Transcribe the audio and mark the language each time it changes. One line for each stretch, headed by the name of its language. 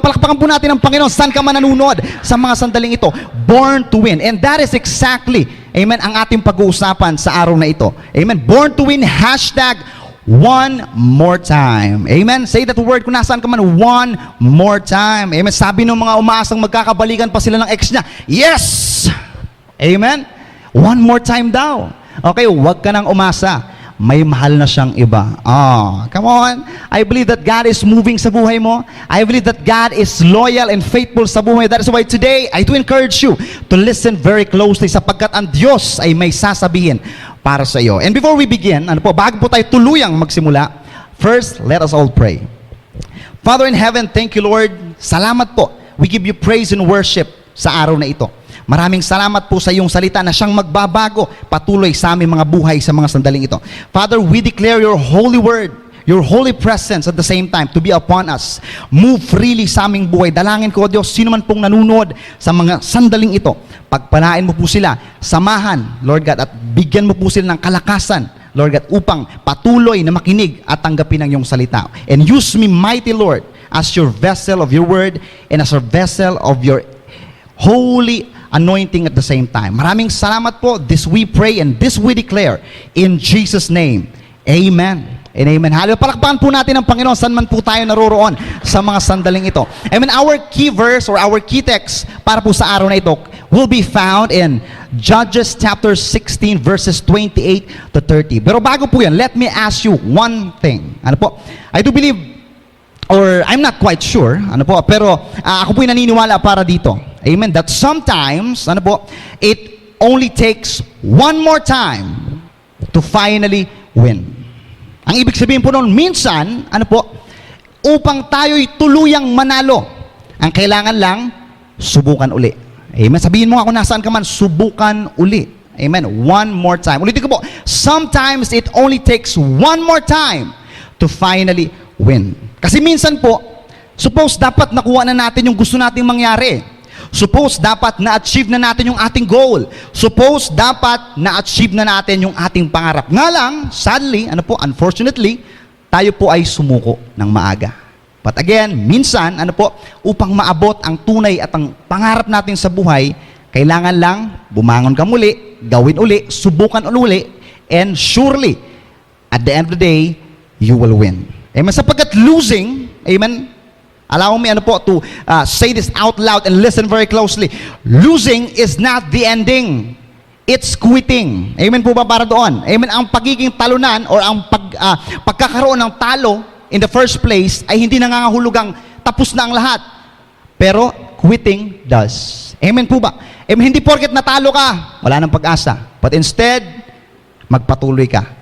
Filipino: Palakpakan po natin ang Panginoon. Saan ka man nanonood sa mga sandaling ito?
English: Born to win. And that is exactly,
Filipino: amen, ang ating pag-uusapan sa araw na ito.
English: Amen? Born to win, hashtag one more time. Amen? Say that word
Filipino: kung nasaan ka man,
English: one more time. Amen?
Filipino: Sabi ng mga umaasang magkakabalikan pa sila ng ex niya, yes! Amen?
English: One more time
Filipino: daw. Okay, huwag ka nang umasa. May mahal na siyang iba.
English: Come on. I believe that God is moving
Filipino: sa buhay mo.
English: I believe that God is loyal and faithful sa buhay. That is why today, I do encourage you to listen very closely
Filipino: sapagkat ang Diyos ay may sasabihin para sa iyo.
English: And before we begin,
Filipino: bago po tayo tuluyang magsimula,
English: first, let us all pray. Father in heaven, thank you, Lord.
Filipino: Salamat po.
English: We give you praise and worship
Filipino: sa araw na ito. Maraming salamat po sa iyong salita na siyang magbabago patuloy sa aming mga buhay sa mga sandaling ito.
English: Father, we declare your holy word, your holy presence at the same time to be upon us. Move freely
Filipino: sa aming buhay. Dalangin ko, Diyos, sino man pong nanonood sa mga sandaling ito, pagpalain mo po sila, samahan, Lord God, at bigyan mo po sila ng kalakasan, Lord God, upang patuloy na makinig at tanggapin ang iyong salita.
English: And use me, mighty Lord, as your vessel of your word and as a vessel of your holy anointing at the same time.
Filipino: Maraming salamat po.
English: This we pray and this we declare in Jesus' name. Amen And amen. Hallelujah.
Filipino: Palakpakan po natin ang Panginoon saan man po tayo naroroon sa mga sandaling ito.
English: Amen. Our key verse or our key text
Filipino: para po sa araw na ito
English: will be found in Judges chapter 16 verses 28 to 30.
Filipino: Pero bago po yan,
English: let me ask you one thing.
Filipino: Ano po?
English: I do believe, or I'm not quite sure,
Filipino: ano po, pero ako po'y naniniwala para dito. Amen.
English: That sometimes, ano po, it only takes one more time to finally win.
Filipino: Ang ibig sabihin po noon, minsan, ano po, upang tayo'y tuluyang manalo, ang kailangan lang, subukan uli. Amen. Sabihin mo nga kung nasaan ka man, subukan uli. Amen.
English: One more time.
Filipino: Ulitin ko po,
English: sometimes it only takes one more time to finally win.
Filipino: Kasi minsan po, suppose dapat nakuha na natin yung gusto nating mangyari. Suppose dapat na-achieve na natin yung ating goal. Suppose dapat na-achieve na natin yung ating pangarap. Nga lang, sadly, ano po, unfortunately, tayo po ay sumuko ng maaga. But again, minsan, ano po, upang maabot ang tunay at ang pangarap natin sa buhay, kailangan lang bumangon ka muli, gawin uli, subukan uli,
English: and surely, at the end of the day, you will win.
Filipino: Amen.
English: Sapagkat losing, amen, allow me ano po to say this out loud and listen very closely. Losing is not the ending.
Filipino: It's quitting. Amen po ba para doon? Amen. Ang pagiging talunan or ang pagkakaroon ng talo
English: in the first place
Filipino: ay hindi nangangahulugang tapos na ang lahat. Pero
English: quitting does.
Filipino: Amen po ba? Amen. Hindi porket natalo ka, wala nang pag-asa.
English: But instead,
Filipino: magpatuloy ka.